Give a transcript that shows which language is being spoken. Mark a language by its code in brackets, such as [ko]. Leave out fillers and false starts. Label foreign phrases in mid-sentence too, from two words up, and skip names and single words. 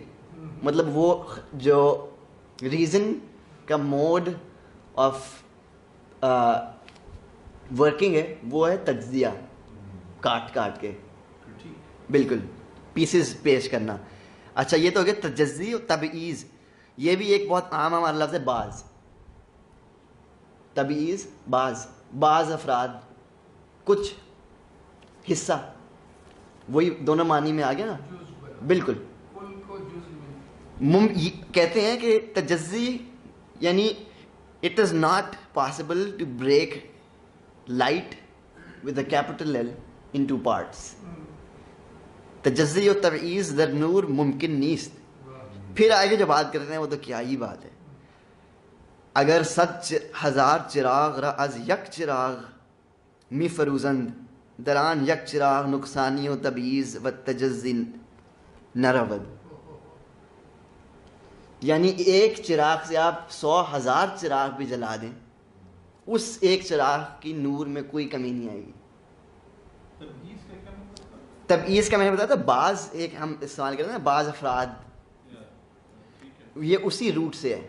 [ur] مطلب وہ جو ریزن کا [en] mode of working [ur] ہے وہ ہے تجزیہ, کاٹ کاٹ کے بالکل پیسز پیش کرنا. اچھا, یہ تو ہو گیا تجزی و تبعیض. یہ بھی ایک بہت عام ہمارا لفظ ہے, بعض. تبعیض بعض افراد, کچھ حصہ, وہی دونوں معنی میں آ گیا نا. بالکل کہتے ہیں کہ تجزی یعنی [en] it is not possible to break light with a capital L into parts. [fa] تجزی و تبعیض در نور ممکن نیست. [ur] پھر آگے جو بات کرتے ہیں وہ تو کیا ہی بات ہے. [fa] اگر 100,000 چراغ را از یک چراغ می فروزند, دران یک چراغ نقصانی و تبعیض و تجزی نرود. [ur] یعنی ایک چراغ سے آپ 100,000 چراغ بھی جلا دیں, اس ایک چراغ کی نور میں کوئی کمی نہیں آئے گی. تبعیض کا میں نے بتایا تھا, بعض ایک ہم استعمال کرتے ہیں نا, بعض افراد, یہ اسی روٹ سے ہے.